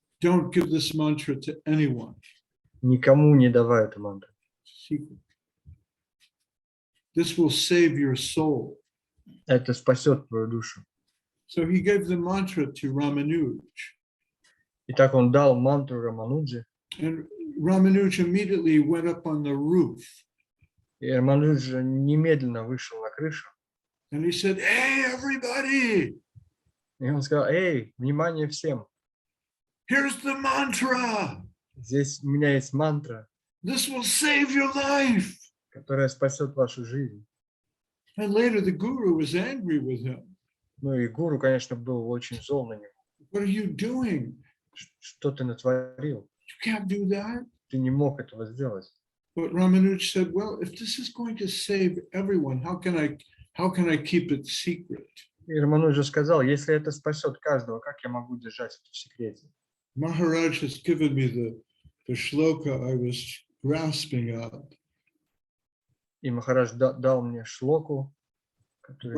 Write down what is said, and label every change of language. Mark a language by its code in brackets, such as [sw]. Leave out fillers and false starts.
[en] Don't give this mantra to anyone. [ru] Никому не давай эту мантру. [en] Secret. This will save your soul. [ru] Это спасет твою душу. [en] So he gave the mantra to Ramanuj. [ru] Итак, он дал мантру Рамануджи. [en] And Ramanuj immediately went up on the roof. [ru] И Рамануджа немедленно вышел на крышу. [en] And he said, hey, everybody, [ru] И он сказал: эй, внимание всем. [en] here's the mantra. [ru] Здесь у меня есть мантра, [en] This will save your life. [ru] которая спасет вашу жизнь. [en] And later the guru was angry with him. [ru] Ну и гуру, конечно, был очень зол на него. [en] What are you doing? [ru] Что ты натворил? [en] You can't do that. [ru] Ты не мог этого сделать. [en] But Ramanuj said, well, if this is going to save everyone, how can I keep it secret? [ru] И Рамануджа сказал: если это спасет каждого, как я могу держать это в секрете? [en] Maharaj has given me the shloka I was grasping at. [ru] И Махарадж дал мне шлоку, который...